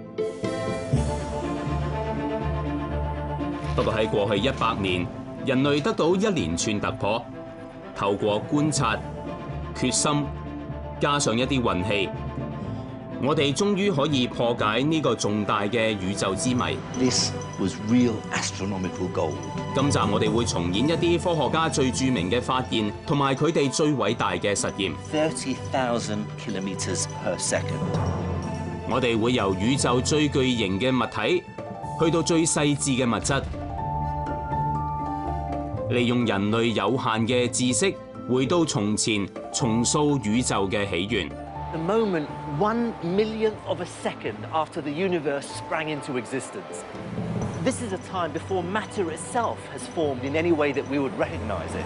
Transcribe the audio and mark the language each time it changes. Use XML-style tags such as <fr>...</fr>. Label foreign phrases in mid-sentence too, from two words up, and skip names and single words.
<yue>不過喺過去100年，人類得到一連串突破，透過觀察、決心，加上一啲運氣，我哋終於可以破解呢個重大嘅宇宙之謎。</yue> <en>This was real astronomical gold.</en> <yue>今集我哋會重演一啲科學家最著名嘅發現，同埋佢哋最偉大嘅實驗。</yue> <en>30,000 kilometers per second.</en> <yue>我哋會由宇宙最巨型嘅物體，去到最細緻嘅物質，利用人類有限嘅知識，回到從前，重塑宇宙嘅起源。</yue> <en>The moment 1 millionth of a second after the universe sprang into existence. This is a time before matter itself has formed in any way that we would recognize it.</en>